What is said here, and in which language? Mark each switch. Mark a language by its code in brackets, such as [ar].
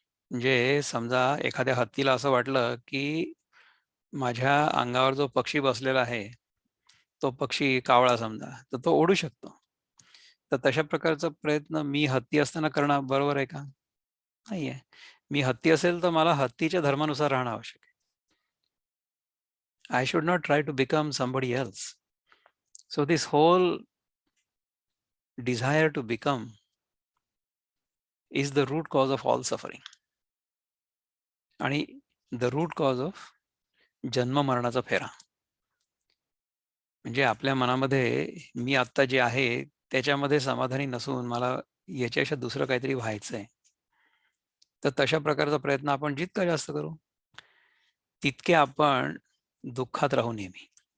[mr] म्हणजे समजा एखाद्या हत्तीला असं वाटलं की माझ्या अंगावर जो पक्षी बसलेला आहे, तो पक्षी कावळा समजा, तर तो उडू शकतो. तर तशा प्रकारचा प्रयत्न मी हत्ती असताना करणं बरोबर आहे का? नाही आहे. मी हत्ती असेल तर मला हत्तीच्या धर्मानुसार राहणं आवश्यक आहे. [en] I should not try to become somebody else. So this whole desire to become is the root cause of all suffering. [mr] आणि [en] the root cause of [mr] जन्म मरणाचा फेरा. म्हणजे आपल्या मनामध्ये मी आत्ता जे आहे त्याच्यामध्ये समाधानी नसून मला याच्यापेक्षा दुसरं काहीतरी व्हायचंय. तर तशा प्रकारचा प्रयत्न आपण जितका जास्त करू, तितके आपण दुःखात राहू नेहमी.